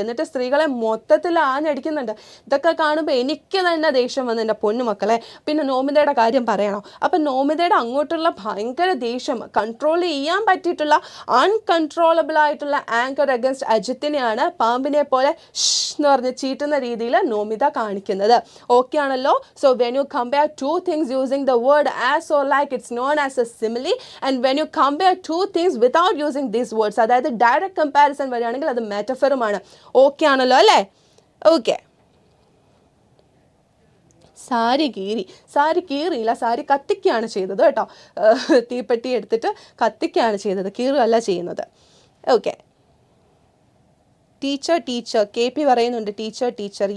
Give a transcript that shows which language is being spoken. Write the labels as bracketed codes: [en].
[ml] എന്നിട്ട് സ്ത്രീകളെ മൊത്തത്തിൽ ആഞ്ഞടിക്കുന്നുണ്ട്. ഇതൊക്കെ കാണുമ്പോൾ എനിക്ക് തന്നെ ദേഷ്യം വന്നു എൻ്റെ പൊന്നുമക്കളെ. പിന്നെ നോമിതയുടെ കാര്യം പറയണോ? അപ്പം നോമിതയുടെ അങ്ങോട്ടുള്ള ഭയങ്കര ദേഷ്യം, കൺട്രോൾ ചെയ്യാൻ പറ്റിയിട്ടുള്ള അൺകൺട്രോളബിൾ ആയിട്ടുള്ള ആങ്കർ അഗൻസ്റ്റ് അജിത്തിനെയാണ് പാമ്പിനെ പോലെ എന്ന് പറഞ്ഞ് ചീറ്റുന്ന രീതിയിൽ നോമിത കാണിക്കുന്നത്. ഓക്കെ ആണല്ലോ? [en] So when you compare two things using the word as or like, it's known as a simile. And when you compare two things without using these words, [ml] അതായത് direct comparison വരികയാണെങ്കിൽ അത് മെറ്റഫറുമാണ്. ഓക്കെ ആണല്ലോ അല്ലേ? Okay, sari കീറിയില്ല, sari കത്തിക്കുകയാണ് ചെയ്തത് കേട്ടോ. തീപ്പെട്ടി എടുത്തിട്ട് കത്തിക്കുകയാണ് ചെയ്തത്, കീറുകയല്ല ചെയ്യുന്നത്. ഓക്കെ, ടീച്ചർ കെ പി പറയുന്നുണ്ട് ടീച്ചർ.